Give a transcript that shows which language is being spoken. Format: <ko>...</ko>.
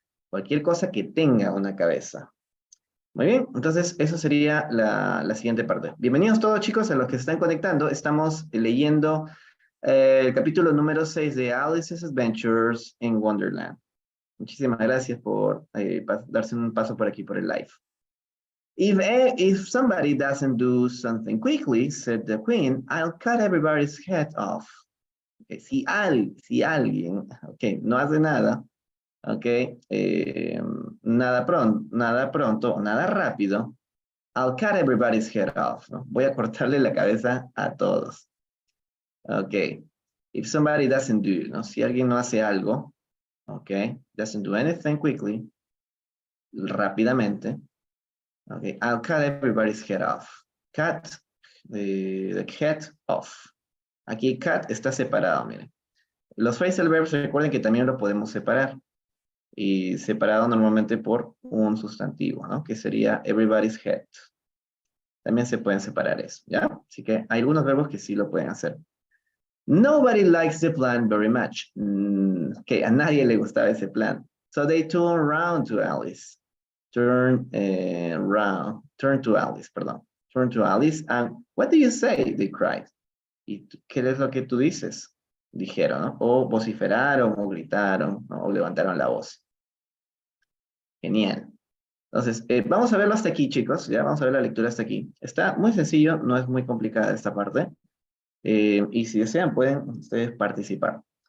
<es>Cualquier cosa que tenga una cabeza. Muy bien, entonces eso sería la siguiente parte. Bienvenidos todos chicos a los que se están conectando. Estamos leyendo el capítulo número 6 de Alice's Adventures in Wonderland. Muchísimas gracias por darse un paso por aquí por el live.</es> <en>If somebody doesn't do something quickly, said the queen, I'll cut everybody's head off.</en> <es>Okay, si alguien, okay, no hace nada, okay, nada pronto, nada rápido,</es> <en>I'll cut everybody's head off.</en> <es>¿No? Voy a cortarle la cabeza a todos.</es> <en>Okay. If somebody doesn't do, ¿no?</en> <es>Si alguien no hace algo,</es> <en>okay, doesn't do anything quickly, rápidamente, okay, I'll cut everybody's head off. Cut the head off.</en> <es>Aquí cut está separado, miren. Los phrasal verbs, recuerden que también lo podemos separar. Y separado normalmente por un sustantivo, ¿no? Que sería everybody's head. También se pueden separar eso, ¿ya? Así que hay algunos verbos que sí lo pueden hacer.</es> <en>Nobody likes the plan very much.</en> <es>Que a nadie le gustaba ese plan.</es> <en>So they turn around to Alice. Turn to Alice, perdón. Turn to Alice and what do you say? They cried.</en> <es>¿Y qué es lo que tú dices? Dijeron, ¿no? O vociferaron, o gritaron, ¿no? O levantaron la voz. Genial. Entonces, vamos a verlo hasta aquí, chicos. Ya vamos a ver la lectura hasta aquí. Está muy sencillo, no es muy complicada esta parte. Y si desean, pueden ustedes participar.</es>